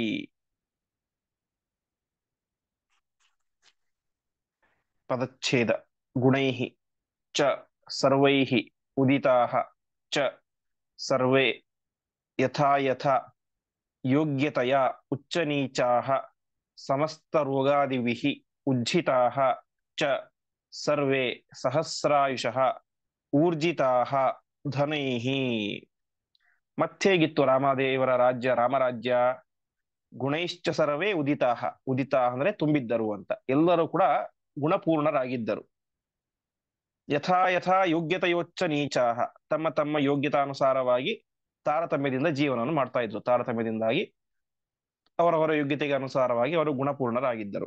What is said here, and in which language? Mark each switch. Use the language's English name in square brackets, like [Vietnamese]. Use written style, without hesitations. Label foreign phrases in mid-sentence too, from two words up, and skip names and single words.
[Sanskrit] ಪದಚ್ಛೇದ ಗುಣೈಃ ಚ ಸರ್ವೈಃ ಉದಿತಾಃ ಚ ಸರ್ವೇ ಯಥಾ ಯಥಾ ಯೋಗ್ಯತೆಯ ಉಚ್ಚನೀಚಾಃ ಸಮಸ್ತ ರೋಗಾದಿಭಿಃ ಉಜ್ಜಿತಾಃ ಚ ಸರ್ವೇ ಸಹಸ್ರಾಯುಷಃ ಊರ್ಜಿತಾಃ ಧನೈಃ. [Kannada] ಮತ್ತೇಗಿತ್ತು ರಾಮದೇವರ ರಾಜ್ಯ, ರಾಮರಾಜ್ಯ? [Sanskrit] ಗುಣೈಶ್ಚ ಸರ್ವೇ ಉದಿತಾಃ, [Kannada] ಉದಿತ ಅಂದ್ರೆ ತುಂಬಿದ್ದರು ಅಂತ, ಎಲ್ಲರೂ ಕೂಡ ಗುಣಪೂರ್ಣರಾಗಿದ್ದರು. [Sanskrit] ಯಥಾ ಯಥಾ ಯೋಗ್ಯತೆಯೋಚ್ಚ ನೀಚಾಹ, [Kannada] ತಮ್ಮ ತಮ್ಮ ಯೋಗ್ಯತಾನುಸಾರವಾಗಿ ತಾರತಮ್ಯದಿಂದ ಜೀವನವನ್ನು ಮಾಡ್ತಾ ಇದ್ರು, ತಾರತಮ್ಯದಿಂದಾಗಿ ಅವರವರ ಯೋಗ್ಯತೆಗೆ ಅನುಸಾರವಾಗಿ ಅವರು ಗುಣಪೂರ್ಣರಾಗಿದ್ದರು.